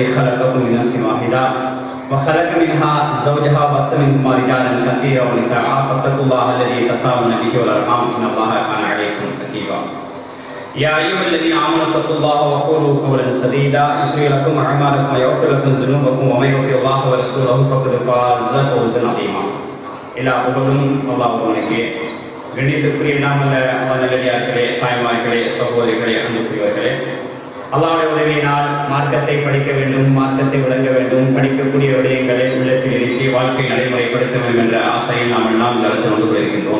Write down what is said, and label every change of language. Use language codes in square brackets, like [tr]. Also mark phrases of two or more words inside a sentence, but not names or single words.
[ar] خلقكم من نفس واحدة وخلق منها زوجها وبث منهما رجالا كثيرا ونساء فاتقوا الله الذي تساءلون به والارحام ان الله كان عليكم رقيبا يا ايها الذين امنوا اتقوا الله وقولوا قولا سديدا يصلح لكم اعمالكم ويغفر لكم ذنوبكم ومن يطع الله ورسوله فقد فاز فوزا عظيما الى [ta] புகழும் அல்லாஹ்வுக்கே கண்ணியத்திற்குரிய நாமல்ல அல்லாஹ் நல்லடியார்களே தாய்மார்களே சகோதரிகளே அன்புக்குரியவர்களே அல்லாஹ்வுடைய உதவியினால் மார்க்கத்தை படிக்க வேண்டும், மார்க்கத்தை விளங்க வேண்டும், படிக்கக்கூடிய விடயங்களை உள்ளத்தில் இறக்கி வாழ்க்கை நடைமுறைப்படுத்த வேண்டும் என்ற ஆசையில் நாம் எல்லாம் நடந்து கொண்டு கொண்டிருக்கின்றோம்.